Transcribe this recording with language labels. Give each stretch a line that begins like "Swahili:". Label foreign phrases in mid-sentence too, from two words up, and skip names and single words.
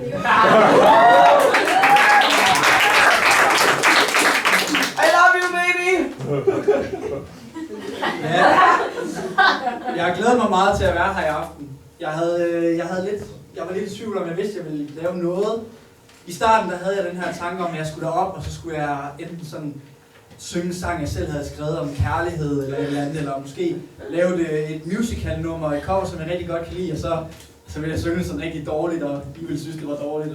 English: I love you, baby!
Danish: Ja. Jeg glæder mig meget til at være her i aften. Jeg var lidt i tvivl om, jeg vidste, at jeg ville lave noget. I starten der havde jeg den her tanke om, at jeg skulle derop, og så skulle jeg enten sådan synge en sang, jeg selv havde skrevet om kærlighed eller et eller andet, eller måske lave et musical-nummer, et cover, som jeg rigtig godt kan lide, og så ville jeg synge sådan rigtig dårligt, og I ville synes, det var dårligt.